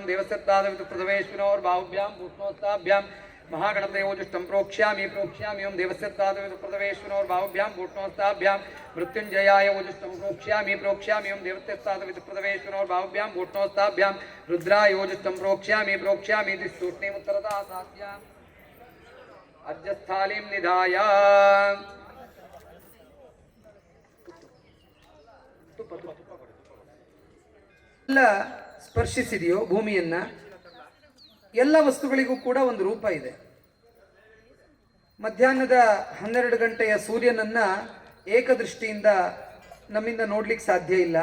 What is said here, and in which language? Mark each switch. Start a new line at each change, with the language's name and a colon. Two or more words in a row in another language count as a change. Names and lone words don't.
Sanskrit: देवस्यत्तादवितुप्रथमेश्विनोर बाहुभ्यां भूषणोस्ताभ्यां महागणपतयोजुष्टं प्रोक्ष्यामि एवं देवस्यत्तादवितुप्रथमेश्विनोर बाहुभ्यां भूषणोस्ताभ्यां मृत्युञ्जयाय ओजुष्टं प्रोक्ष्यामि एवं देवस्यत्तादवितुप्रथमेश्विनोर बाहुभ्यां भूषणोस्ताभ्यां रुद्रायोजुष्टं प्रोक्ष्यामि इति स्तूष्णीमुत्तरतः साध्याम् अज्जस्थालीं निधाय
Kannada: ಎಲ್ಲ ಸ್ಪರ್ಶಿಸಿದೆಯೋ ಭೂಮಿಯನ್ನ, ಎಲ್ಲ ವಸ್ತುಗಳಿಗೂ ಕೂಡ ಒಂದು ರೂಪ ಇದೆ. ಮಧ್ಯಾಹ್ನದ 12 ಗಂಟೆಯ ಸೂರ್ಯನನ್ನ ಏಕದೃಷ್ಟಿಯಿಂದ ನಮ್ಮಿಂದ ನೋಡ್ಲಿಕ್ಕೆ ಸಾಧ್ಯ ಇಲ್ಲ.